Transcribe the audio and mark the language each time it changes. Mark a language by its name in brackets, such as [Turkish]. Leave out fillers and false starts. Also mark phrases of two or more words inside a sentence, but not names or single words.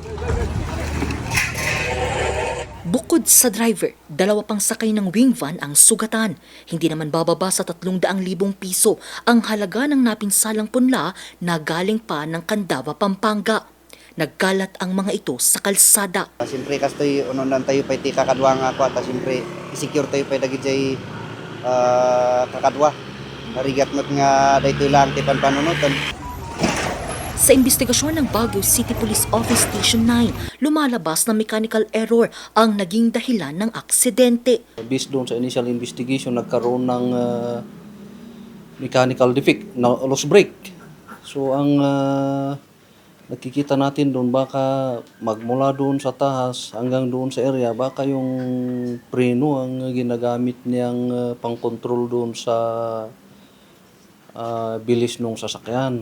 [Filipino] Bukod sa driver, 2 pang sakay ng wing van ang sugatan. Hindi naman bababa sa 300,000 piso ang halaga ng napinsalang punla na galing pa ng Candaba, Pampanga. Nagkalat ang mga ito sa kalsada. [Iloko] Siyempre kastoy ununan tayo pa iti kakadwa nga ako at siyempre i-secure tayo pa dagi jay kakadwa. Narigat mat nga daytoy lang ti panpanunutan. [Filipino] Sa investigasyon ng Baguio City Police Office Station 9, lumalabas na [English] mechanical error [Filipino] ang naging dahilan ng aksidente. Based doon sa [English] initial investigation, [Filipino] nagkaroon ng [English] mechanical defect, [Filipino] na [English] lost brake. [Filipino] So ang nakikita natin doon, baka magmula doon sa tahas hanggang doon sa area, baka yung preno ang ginagamit niyang pang-control doon sa bilis ng sasakyan.